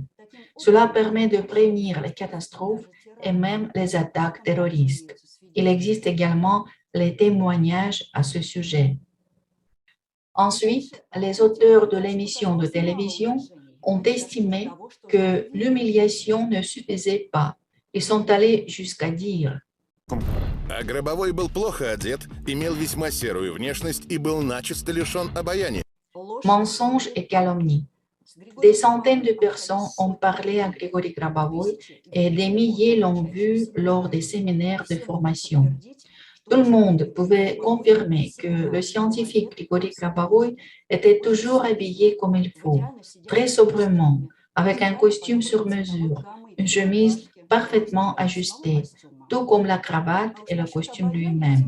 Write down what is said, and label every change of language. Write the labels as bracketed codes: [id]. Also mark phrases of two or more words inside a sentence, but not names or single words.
[fr] Cela permet de prévenir les catastrophes et même les attaques terroristes. Il existe également les témoignages à ce sujet. Ensuite, les auteurs de l'émission de télévision ont estimé que l'humiliation ne suffisait pas. Ils sont allés jusqu'à dire: [ru] А Гробовой был плохо одет, имел весьма серую внешность и был начисто лишен обаяния. [fr] mensonges et calomnies. Des centaines de personnes ont parlé à Grigory Grabovoy et des milliers l'ont vu lors des séminaires de formation. Tout le monde pouvait confirmer que le scientifique Grigory Grabovoy était toujours habillé comme il faut, très sobrement, avec un costume sur mesure, une chemise parfaitement ajustée, tout comme la cravate et le costume lui-même.